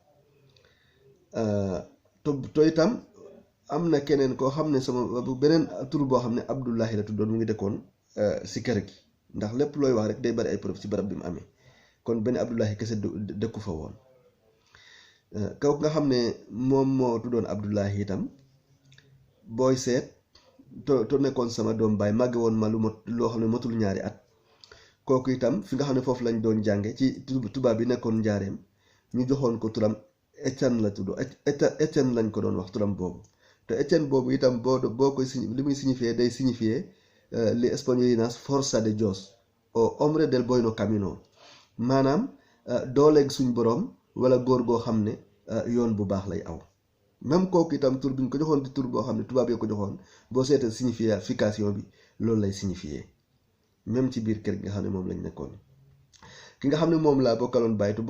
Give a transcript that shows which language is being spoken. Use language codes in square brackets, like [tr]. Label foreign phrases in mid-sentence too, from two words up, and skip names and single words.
[wo] to itam am na keneen koo xam ne sama beneen tur boo xam ne Abdoulahi la tuddoon mu ngi dëkkoon si kër gi ndax lépp looy wax rek day bari ay preuve ci barab bi mu amee kon benn Abdoulahi kese dëkku fa woon kaw nga xam ne moom moo tuddoon Abdoulahi itam booy seet to nekkoon sama doom baay màgge woon ma loo xam ne matul ñaari at kooku itam fi nga xam ne foofu lañ doon jànge ci tubaab bi nekkoon njaareem ñu joxoon ko turam Étienne la tudd Étienne lañ ko doon wax turam boobu te Étienne boobu itam boo koy li muy signifier day signifier li espagnol yi naan forza [es] de Dios o hombre del bueno camino [wo] maanaam dooleeg suñ boroom wala góor goo xam ne yoon bu baax lay aw même kooku itam tur bi ñu ko joxoon di tur boo xam ne tubaab yoo ko joxoon boo seetee signification bi loolu lay signifier même ci biir kër gi nga xam ne moom lañ nekkoon ki nga xam ne moom laa bokkaloon bàyyi te